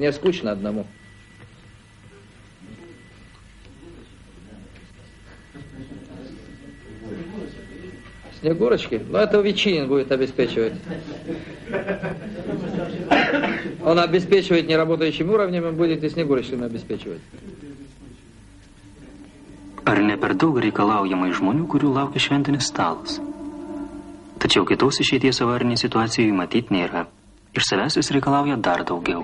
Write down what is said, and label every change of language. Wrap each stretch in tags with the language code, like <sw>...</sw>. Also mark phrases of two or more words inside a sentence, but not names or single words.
<ru>Мне скучно одному. Снегурочки? Ну, это Ветчинин будет обеспечивать. Он обеспечивает неработающим уровнем, он будет и Снегурочками обеспечивать.</ru> <lt>Ar ne per daug reikalaujama iš žmonių, kurių laukia šventinis stalas? Tačiau kitos išeities avarinė situacijoje matyti nėra. Iš savęs jis reikalauja dar daugiau.</lt>